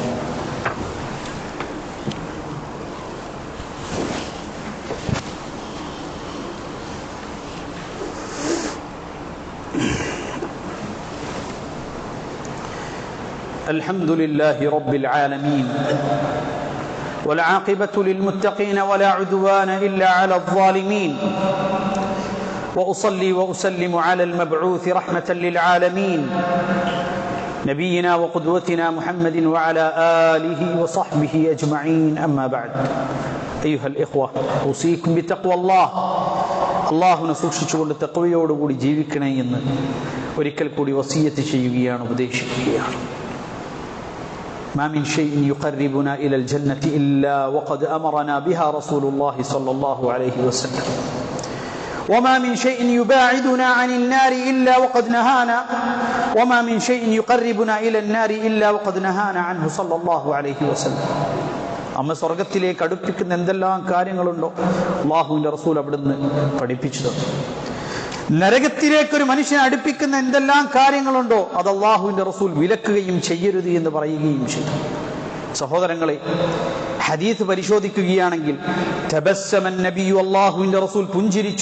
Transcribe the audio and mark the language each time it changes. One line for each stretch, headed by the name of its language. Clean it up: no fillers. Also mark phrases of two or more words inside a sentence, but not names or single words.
Arabic: الحمد لله رب العالمين والعاقبة للمتقين ولا عدوان إلا على الظالمين وأصلي وأسلم على المبعوث رحمة للعالمين نبينا وقدوتنا محمد وعلى آله وصحبه أجمعين أما بعد أيها الإخوة أوصيكم بتقوى الله.
Malayalam: അള്ളാഹുവിനെ സൂക്ഷിച്ചുകൊണ്ട് തഖ്വയോടുകൂടി ജീവിക്കണേ എന്ന് ഒരിക്കൽ കൂടി വസിയത്ത് ചെയ്യുകയാണ്, ഉപദേശിക്കുകയാണ്.
Arabic: ما من شيء يقربنا إلى الجنة إلا وقد أمرنا بها رسول الله صلى الله عليه وسلم وما من شيء يباعدنا عن النار إلا وقد نهانا وما من شيء يقربنا إلى النار إلا وقد نهانا عنه صلى الله عليه وسلم.
Malayalam: അമ്മ സ്വർഗത്തിലേക്ക് അടുപ്പിക്കുന്ന എന്തെല്ലാം കാര്യങ്ങളുണ്ടോ അല്ലാഹുവിന്റെ റസൂൽ അവിടുന്ന് പഠിപ്പിച്ചു തന്നു. നരകത്തിലേക്ക് ഒരു മനുഷ്യനെ അടുപ്പിക്കുന്ന എന്തെല്ലാം കാര്യങ്ങളുണ്ടോ അത് അല്ലാഹുവിന്റെ റസൂൽ വിലക്കുകയും ചെയ്യരുത് എന്ന് പറയുകയും ചെയ്തു. സഹോദരങ്ങളെ, ഹദീസ് പരിശോധിക്കുകയാണെങ്കിൽ
Arabic: تبسم النبي,
Malayalam: അല്ലാഹുവിന്റെ റസൂൽ പുഞ്ചിരിച്ചു.